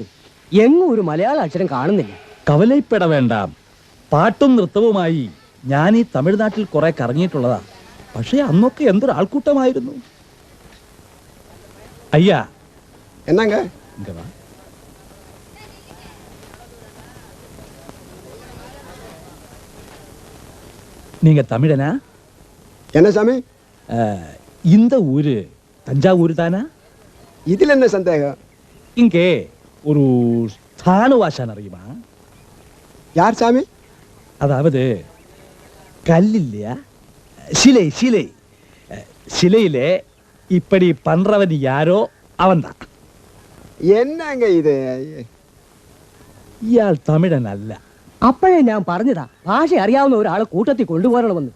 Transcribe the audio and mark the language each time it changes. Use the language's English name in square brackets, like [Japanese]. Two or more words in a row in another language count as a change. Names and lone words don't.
[Malayalam] എങ്ങും ഒരു മലയാള അക്ഷരം കാണുന്നില്ല. കവലയിപ്പെട വേണ്ട. പാട്ടും നൃത്തവുമായി ഞാൻ ഈ തമിഴ്നാട്ടിൽ കുറെ കറങ്ങിയിട്ടുള്ളതാ. പക്ഷേ അന്നൊക്കെ എന്തൊരു ആൾക്കൂട്ടമായിരുന്നു. അയ്യാ [Tamil] എന്നാങ്ക [Malayalam] ഇങ്ങ വാ. [Tamil] நீங்க தமிழனா? என்ன சாமி? இந்த ஊரு தஞ்சாவூர் தானா? இதுல என்ன சந்தேகம்? இங்கே ஒரு ஸ்தானுவாசன் அறியுமா? யார் சாமி? அதாவது கல் இல்லையா, சிலை சிலை சிலையில இப்படி பண்றவன் யாரோ அவன்தான். என்னங்க இது? [Malayalam] ഇയാൾ തമിഴൻ അല്ല. അപ്പോഴേ ഞാൻ പറഞ്ഞതാ ഭാഷ അറിയാവുന്ന ഒരാളെ കൂട്ടത്തിൽ കൊണ്ടുപോകണമെന്ന്.